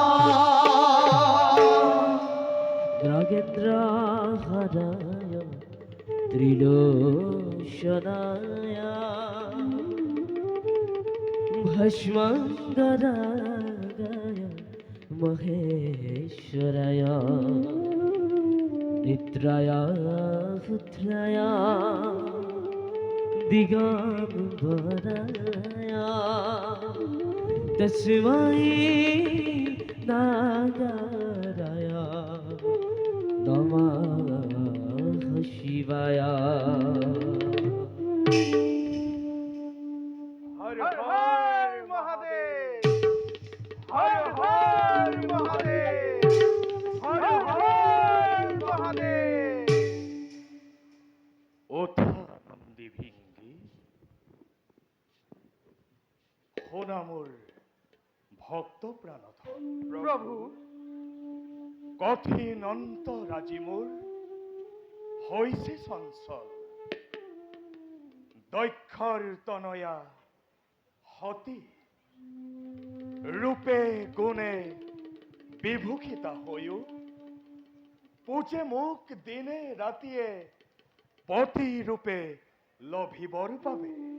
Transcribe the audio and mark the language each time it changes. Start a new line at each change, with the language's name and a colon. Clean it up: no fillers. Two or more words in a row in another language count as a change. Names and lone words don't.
Sanskrit: নাগেন্দ্ৰ হরায় ত্রিলোচনায় ভস্মাঙ্গরাগায় মহেশ্বরায় নিদ্রায় পুত্রায় দিগম্বরায় তস্मै নাগারায় নমঃ শিবায়। হর হর মহাদেব, হর হর মহাদেব, হর হর মহাদেব।
Assamese: ওঠা নন্দী ভিঙ্গি শোনা মোর ভক্ত প্রাণধন প্রভু কঠিন অন্তরাজি মোর হইছে চঞ্চল দক্ষৰ তনয়া হতি ৰূপে গুণে বিভূষিতা হৈও পূজে মোক দিনে ৰাতিয়ে পতি ৰূপে লভিবৰ বাবে